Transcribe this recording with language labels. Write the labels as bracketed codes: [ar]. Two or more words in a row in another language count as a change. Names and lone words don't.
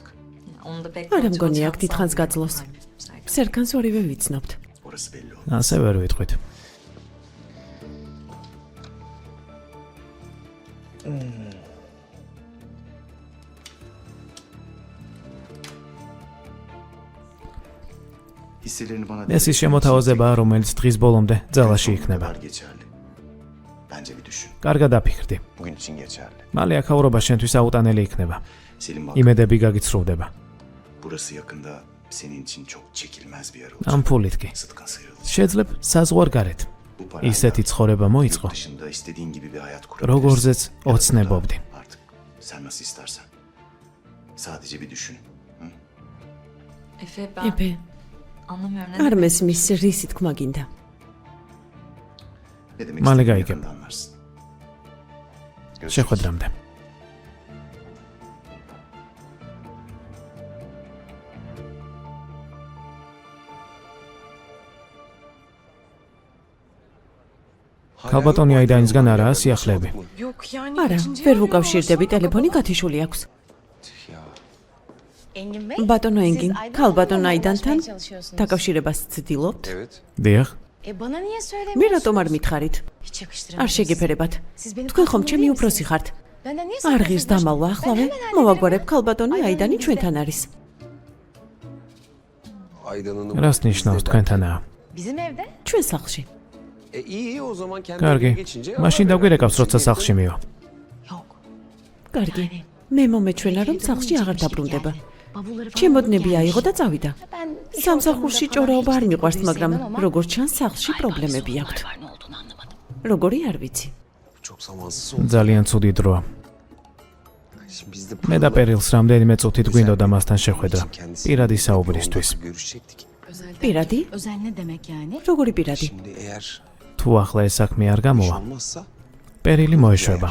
[tr] Onu da pek [ka] არა [tr] kontrol [ka] მგონია აქ [tr] altına [ka] დიდხანს [tr] almıyorum. [ka] გაძლოს. სერკანს ორივე ვიცნობთ. [tr] Orası belli oldu. [ka] ასე ვერ ვიტყვით. [tr] Hisselerini bana [ka] ეს ის შემოთავაზებაა, რომელიც დღის ბოლომდე ძალაში იქნება. [tr] kadar geçerli. Bence bir düşün. [ka] კარგად აფიქრდი. [tr] Bugün için geçerli. [ka] მალე აქაურობა შენთვის აუტანელი იქნება. [tr] Selin bak, [ka] იმედები გაგიცრუვდება. [tr] burası yakında senin için çok çekilmez bir yer [ka] ამ [tr] olacak. [ka] ფულით კი. [tr] Sıtkın sıyrılacak. [ka] შეძლებ საზღვარ გარეთ. [tr] Bu parayla [ka] ისეთი ცხოვრება [tr] yurt [ka] მოიწყო, [tr] dışında istediğin gibi bir hayat kurabilirsin. [ka] როგორზეც [tr] Ya da [ka] ოცნებობდი. [tr] Artık sen nasıl istersen. Sadece bir düşün. Efe ben [ka] ეფე, [tr] anlamıyorum. Ne [ka] არ [tr] demek? [ka] მესმის რისი თქმა გინდა. [tr] Ne demek [ka] Male [tr] istediğini [ka] gaygım. [tr] yakında anlarsın. Görüşürüz. [ka] შეხვედრამდე. ქალბატონი აიდანისგან არაა სიახლეები. არა, ვერ ვუკავშირდები, ტელეფონი გათიშული აქვს. ბატონო ენგინ, ქალბატონ აიდანთან დაკავშირებას ცდილობთ? დიახ, [tr] Bana niye söylemedin? [ka] მე რატომ არ მითხარით? [tr] Hiç yakıştıramıyorum. [ka] არ შეგეფერებათ. [tr] Siz benim [ka] თქვენ ხომ [tr] patronum [ka] ჩემი [tr] değil [ka] უფროსი [tr] misiniz? [ka] ხართ. [tr] Benden niye [ka] არ ღირს [tr] saklıyorsunuz? [ka] დამალვა ახლავე, [tr] Ben hemen [ka] მოვაგვარებ ქალბატონი Აიდანი აიდანი [tr] bizde. [ka] ჩვენთან არის. [tr] Aydan'ın [ka] რას ნიშნავს თქვენთანაა? [tr] Bizim evde. [ka] ჩვენ სახლში. [tr] iyi o zaman kendi [ka] კარგი, [tr] evine geçince [ka] მაშინ დაგვირეკავს, როცა სახლში მივა. [tr] Yok. [ka] კარგი. მე მომეჩვენა რომ სახლში აღარ დაბრუნდება. [tr] Bavulları falan [ka] ჩემოდნები [tr] gelmiş. [ka] აიღო და წავიდა. [tr] Ben iş [ka] სამსახურში [tr] ortamında [ka] ჭორაობა არ [tr] falan hiç [ka] მიყვარს, [tr] çok [ka] მაგრამ [tr] sevmem ama [ka] როგორც ჩანს სახლში პრობლემები აქვთ. [tr] var, ne olduğunu anlamadım. [ka] როგორი არ ვიცი. [tr] çok zamansız oldu. [ka] ძალიან ცუდი დროა. [tr] Şimdi biz de [ka] მე და პერილს რამდენიმე წუთით გვინდოდა მასთან შეხვედრა. [tr] kendisi [ka] პირადი საუბრისთვის. [tr] görüşecektik. [ka] პირადი? [tr] Özel ne demek yani? [ka] როგორი პირადი? [tr] Şimdi eğer [ka] თუ ახლა ეს საქმე არ [tr] iş [ka] გამოვა, [tr] olmazsa [ka] პერილი მოეშვება.